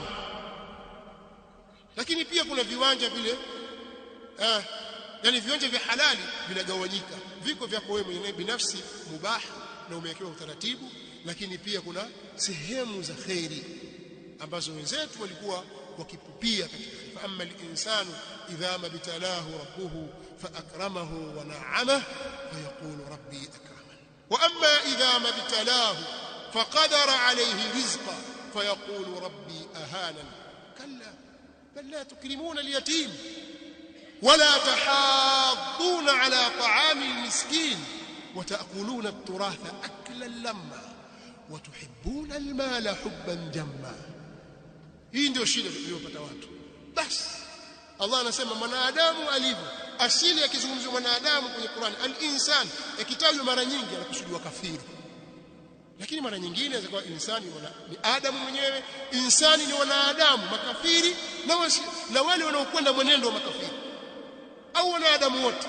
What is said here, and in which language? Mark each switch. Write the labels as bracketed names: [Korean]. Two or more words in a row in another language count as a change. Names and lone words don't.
[Swahili] Lakini pia kuna viwanja vile yani viwanja vya halali vinagawanyika. Viko vyako wewe mwenyewe binafsi mubah na umewekewa utaratibu, lakini pia kuna sehemu za khairi ambazo wenzetu walikuwa wakipupia katika. [Arabic] أما الإنسان إذا ما ابتلاه ربه فأكرمه ونعمه فيقول ربي أكرمن، وأما إذا ما ابتلاه فقدر عليه رزقه فيقول ربي أهانن. كلا بل لا تكرمون اليتيم ولا تحاضون على طعام المسكين وتأكلون التراث أكلا لما وتحبون المال حبا جما. [Swahili] Hii ndio shida iliyopata watu. Basi Allah anasema mwanadamu alivyo. Asili yakizungumzwa mwanadamu kwenye Qur'an, al-insan yakitajwa mara nyingi anakusudiwa kafiri. Lakini mara nyingine inaweza kuwa insani ni Adamu mwenyewe, insani ni wanadamu makafiri na wale wanaokwenda mwenendo wa makafiri au wanadamu wote.